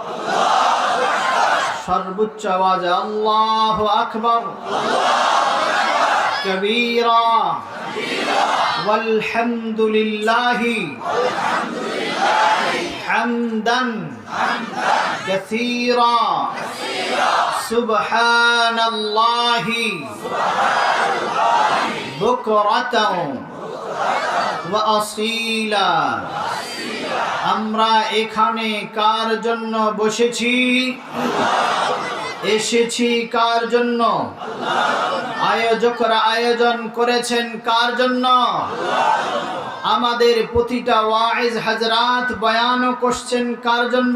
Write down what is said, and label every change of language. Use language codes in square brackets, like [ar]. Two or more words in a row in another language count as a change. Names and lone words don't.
[ur] سربچ آواز ہے [ar] اللہ اکبر کبیرہ والحمدللہ حمدا کثیرا سبحان اللہ بکرۃ وأصیلا. [bn] আমরা এখানে কার জন্য বসেছি, এসেছি কার জন্য, আয়োজকরা আয়োজন করেছেন কার জন্য, আমাদের প্রতিটা ওয়াইজ হযরত বয়ানও করছেন কার জন্য।